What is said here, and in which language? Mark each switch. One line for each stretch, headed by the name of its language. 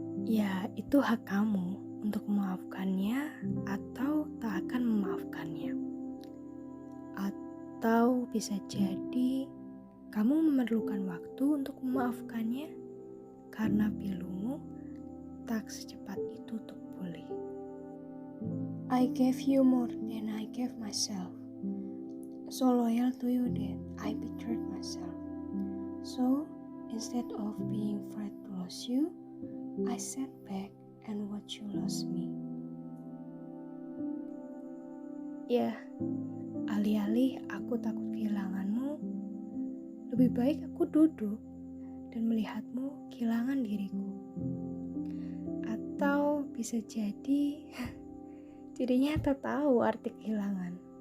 Indonesian: Ya, itu hak kamu untuk memaafkannya atau tak akan memaafkannya. Atau bisa jadi kamu memerlukan waktu untuk memaafkannya karena pilumu tak secepat itu untuk pulih.
English: I gave you more than I gave myself. So loyal to you that I betrayed myself. So instead of being afraid to lose you, I sat back and watch you lose me.
Indonesian: Ya, alih-alih aku takut kehilanganmu, lebih baik aku duduk dan melihatmu kehilangan diriku. Atau bisa jadi dirinya tak tahu arti kehilangan.